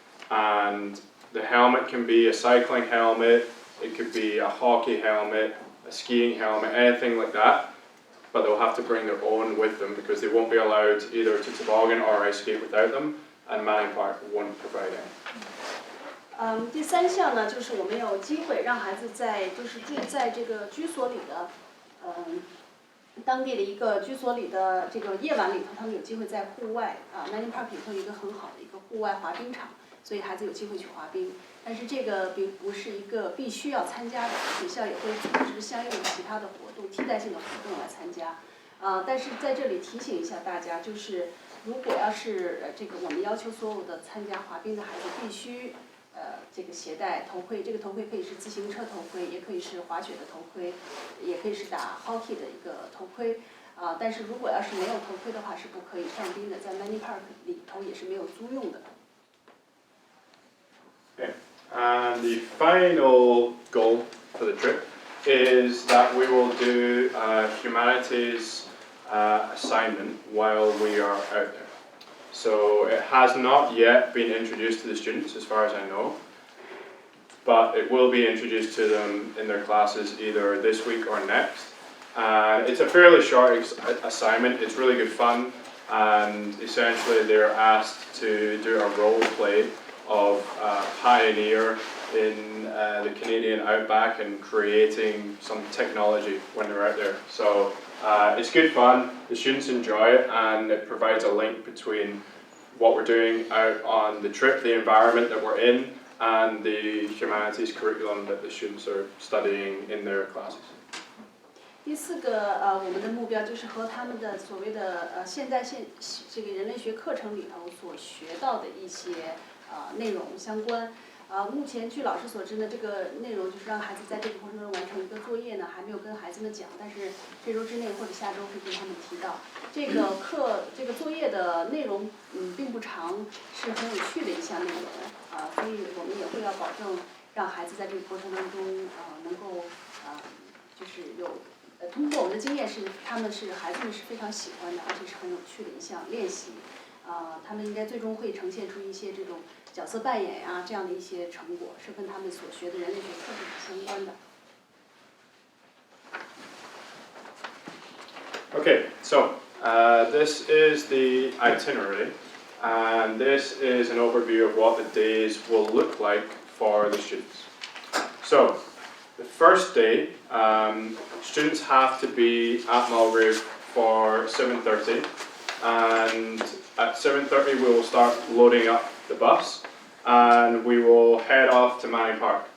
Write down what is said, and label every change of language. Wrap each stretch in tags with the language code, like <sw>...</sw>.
<en>And the helmet can be a cycling helmet, it could be a hockey helmet, a skiing helmet, anything like that. But they'll have to bring their own with them because they won't be allowed either to toboggan or ice skate without them, and Manning Park won't provide any.</en> <zh>第3项呢，就是我们有机会让孩子就是住在这个居所里的，当地的一个居所里的这个夜晚里头，他们有机会在户外Mandarin Park 里头有一个很好的一个户外滑冰场，所以孩子有机会去滑冰。但是这个并不是一个必须要参加的，学校也会组织相应的其他的活动、替代性的活动来参加。但是在这里提醒一下大家，就是如果要是这个我们要求所有的参加滑冰的孩子必须这个携带头盔，这个头盔可以是自行车头盔，也可以是滑雪的头盔，也可以是打 hockey 的一个头盔。但是如果要是没有头盔的话，是不可以上冰的，在 Mandarin Park 里头也是没有租用的。</zh> <en>Okay. And the final goal for the trip is that we will do a humanities assignment while we are out there. So it has not yet been introduced to the students as far as I know, but it will be introduced to them in their classes either this week or next. It's a fairly short assignment, it's really good fun, and essentially they're asked to do a role play of a pioneer in the Canadian outback and creating some technology when they're out there. So it's good fun, the students enjoy it, and it provides a link between what we're doing out on the trip, the environment that we're in, and the humanities curriculum that the students are studying in their classes.</en> <zh>第4个我们的目标就是和他们的所谓的这个人类学课程里头所学到的一些内容相关。目前据老师所知呢，这个内容就是让孩子在这个过程中完成一个作业呢，还没有跟孩子们讲，但是这周之内或者下周会跟他们提到。这个作业的内容并不长，是很有趣的一项内容所以我们也会要保证让孩子在这个过程当中能够就是通过我们的经验是孩子们是非常喜欢的，而且是很有趣的一项练习。他们应该最终会呈现出一些这种角色扮演这样的一些成果，是跟他们所学的人类学课程是相关的。</zh> <en>Okay, so this is the itinerary, and this is an overview of what the days will look like for the students. So, the first day, students have to be at Mulgrave for 7:30, and at 7:30 we will start loading up the bus, and we will head off to Manning Park.</en>